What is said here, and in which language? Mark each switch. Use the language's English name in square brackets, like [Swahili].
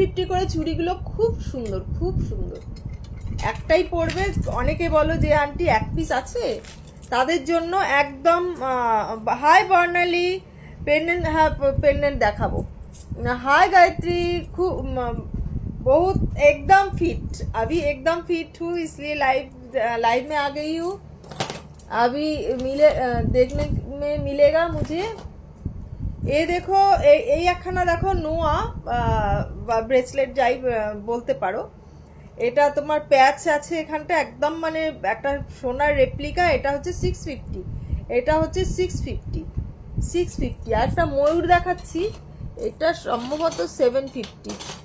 [Bangla] করে চুড়িগুলো খুব সুন্দর, খুব সুন্দর। একটাই পরবে। অনেকে বলো যে আন্টি এক পিস আছে, তাদের জন্য একদম হাই বর্ণালী পেন্ডেন্ট। হ্যাঁ পেন্ডেন্ট দেখাবো। [Hindi] हाय गायत्री, खूब बहुत एकदम फिट, अभी एकदम फिट हूँ, इसलिए लाइव में आ गई हूँ। अभी देखने में मिलेगा मुझे। [Bangla] এই দেখো, এই একখানা দেখো, নোয়া ব্রেসলেট যাই বলতে পারো। এটা তোমার প্যাচ আছে এখানটা, একদম মানে একটা সোনার রেপ্লিকা। এটা হচ্ছে 650, এটা হচ্ছে 650। আর একটা ময়ূর দেখাচ্ছি, এটা সম্ভবত 750।